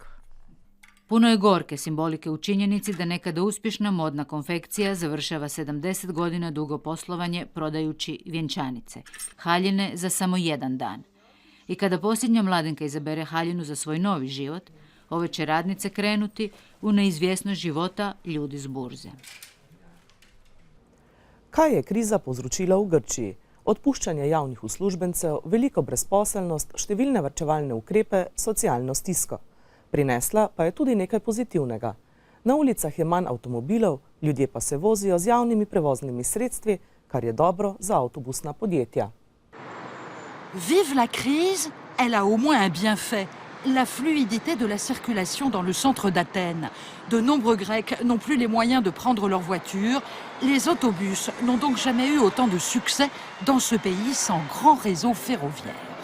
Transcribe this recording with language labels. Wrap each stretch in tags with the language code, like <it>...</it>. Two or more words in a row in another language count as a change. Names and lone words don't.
<hr>Puno je gorke simbolike u činjenici da nekada uspješna modna konfekcija završava 70 godina dugo poslovanje prodajući vjenčanice, haljine za samo jedan dan. I kada posljednja mladenka izabere haljinu za svoj novi život, ove će radnice krenuti u neizvjesnost života ljudi s burze.</hr> <sl>Kaj je kriza povzročila v Grčiji? Odpuščanje javnih uslužbencev, veliko brezposelnost, številne varčevalne ukrepe, socialno stisko. Prinesla pa je tudi nekaj pozitivnega. Na ulicah je manj avtomobilov, ljudje pa se vozijo z javnimi prevoznimi sredstvi, kar je dobro za avtobusna podjetja.</sl> <fr>Vive la crise, elle a au moins un bienfait. La fluidité de la circulation dans le centre d'Athènes. De nombreux Grecs n'ont plus les moyens de prendre leur voiture. Les autobus n'ont donc jamais eu autant de succès dans ce pays sans grand réseau ferroviaire.</fr>